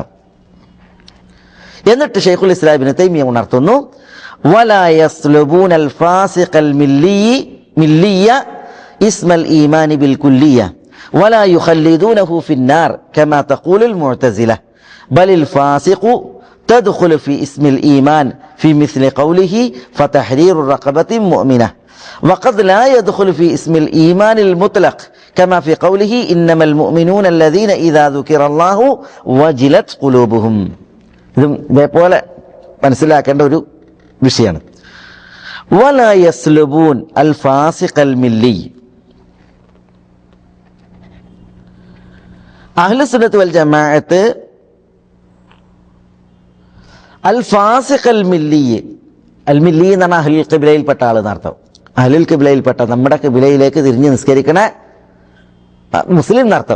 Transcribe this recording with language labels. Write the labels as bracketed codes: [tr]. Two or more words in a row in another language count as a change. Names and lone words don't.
[ml] എന്നിട്ട് ശൈഖുൽ ഇസ്ലാം ഇബ്നു തൈമിയ്യ ഉണർത്തുന്നു, [ar] ولا يسلبون الفاسق الملي اسم الإيمان بالكلية ولا يخلدونه في النار كما تقول المعتزلة بل الفاسق تدخل في اسم الإيمان في مثل قوله فتحرير رقبة مؤمنة وقد لا يدخل في اسم الإيمان المطلق كما في قوله إنما المؤمنون الذين إذا ذكر الله وجلت قلوبهم. [ml] ഇതേപോലെ മനസ്സിലാക്കേണ്ട ഒരു വിഷയമാണ്. [ar] ولا يسلبون الفاسق الملي. أهل السنة والجماعة الفاسق الملي الملي [ml] എന്ന് പറഞ്ഞാൽ അഹ്ലുൽ ഖിബ്ലയിൽപ്പെട്ട ആൾ എന്നർത്ഥം. അഹ്ലുൽ ഖിബ്ലയിൽപ്പെട്ട, നമ്മുടെ ഖിബ്ലയിലേക്ക് തിരിഞ്ഞ് നിസ്കരിക്കണ മുസ്ലിം എന്നർത്ഥം.